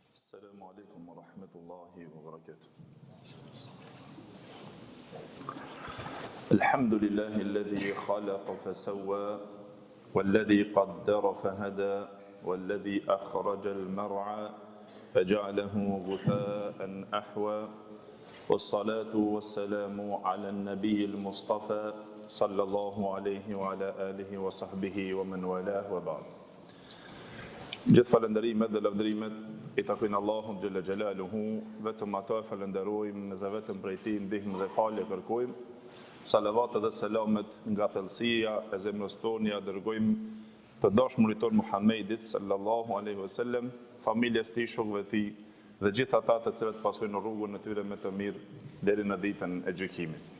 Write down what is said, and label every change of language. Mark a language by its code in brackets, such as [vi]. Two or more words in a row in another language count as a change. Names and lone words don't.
[ar] السلام عليكم ورحمة الله وبركاته. الحمد لله الذي خلق فسوى والذي قدر فهدى والذي أخرج المرعى فجعله غثاء أحوى والصلاة والسلام على النبي المصطفى صلى الله عليه وعلى آله وصحبه ومن والاه وبعد. [sq] Gjithë falënderimet dhe lavdërimet I takojnë Allahun [ar] جل جلاله, [sq] vetëm ato e falenderojmë dhe vetëm prej Tij ndihmë dhe falje kërkojmë. Salavat dhe selamet nga thellësia e zemrës tonë ja dërgojmë të dashmurit ton Muhammedit [ar] صلى الله عليه وسلم, [sq] familjes tij, shokëve tij dhe gjithë ata të cilët pasojnë rrugën e tyre me të mirë deri në ditën e gjykimit.